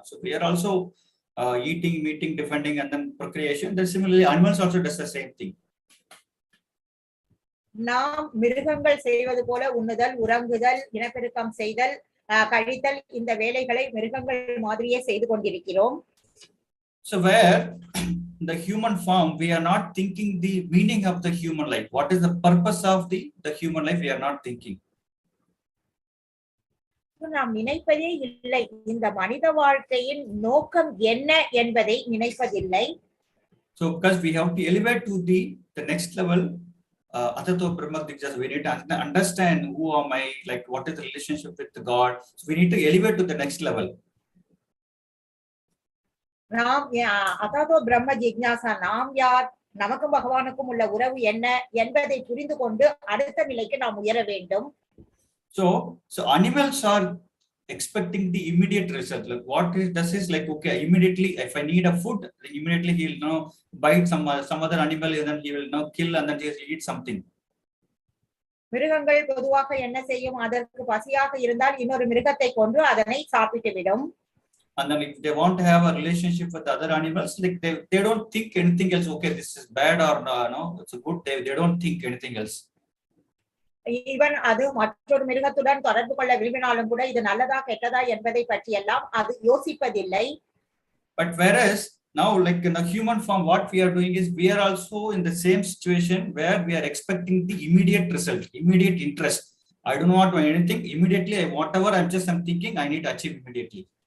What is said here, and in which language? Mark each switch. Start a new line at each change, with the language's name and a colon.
English: So we are also eating, meeting, defending, and then procreation. Then similarly animals also does the same thing.
Tamil: நாம் மிருகங்கள் செய்வது போல உண்ணுதல், உறங்குதல், இனப்பெருக்கம் செய்தல், கழித்தல், இந்த வேலைகளை மிருகங்கள் மாதிரியே செய்து கொண்டிருக்கிறோம்.
English: So where the human form, we are not thinking the meaning of the human life. What is the purpose of the human life? We are not thinking.
Tamil: நாம் நினைப்பதே இல்லை, இந்த மனித வாழ்க்கையின் நோக்கம் என்ன என்பதை நினைப்பதில்லை.
English: So because we have to elevate to the next level,
Sanskrit: atato brahma dijjas,
English: we need to understand who am I, like what is the relationship with God. So we need to elevate to the next level.
Tamil: நாம் அதாதோ பிரம்ம ஜிக்ஞாசா, நாம் யார், நமக்கும் பகவானுக்கும் உள்ள உறவு என்ன என்பதை புரிந்து கொண்டு அடுத்த நிலைக்கு நாம் உயர வேண்டும்.
English: So animals are expecting the immediate result. Like what is this is like, okay, immediately if I need a food, immediately he will bite some other animal, and then he will kill, and then he will eat something.
Tamil: மிருகங்கள் பொதுவாக என்ன செய்யும், அதற்கு பசியாக இருந்தால் இன்னொரு மிருகத்தை கொன்று அதனை சாப்பிட்டு விடும்.
English: And then if they want to have a relationship with other animals, like they don't think anything else. Okay, this is bad or no, it's a good. They don't think anything else.
Tamil: Even அது மற்றொரு மிருகத்துடன் தொடர்பு கொள்ள விரும்பினாலும் கூட இது நல்லதா கெட்டதா என்பதை பற்றி எல்லாம் அது யோசிப்பதில்லை.
English: But whereas now, like in the human form, what we are doing is we are also in the same situation where we are expecting the immediate result, immediate interest. I do not want anything immediately. Whatever I'm thinking, I need to achieve immediately.